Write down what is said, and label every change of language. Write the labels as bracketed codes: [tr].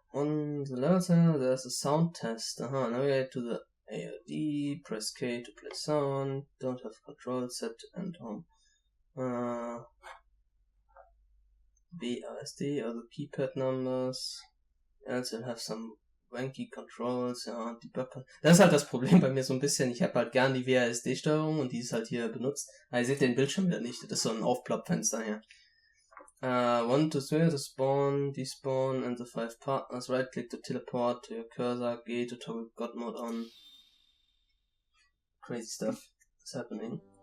[en] On the level select, there's a sound test. Navigate to the ALD, press K to play sound, don't have control set and home. BASD are the keypad numbers. Else you'll have some wanky controls, ja, Debug. [de] Das ist halt das Problem bei mir so ein bisschen. Ich habe halt gern die WASD-Steuerung und die ist halt hier benutzt. Aber ihr seht den Bildschirm wieder nicht. Das ist so ein Aufploppfenster hier. [en] 1 to 3 to spawn, despawn, and the 5 partners. Right click to teleport to your cursor. G to toggle God mode on. Crazy stuff is happening.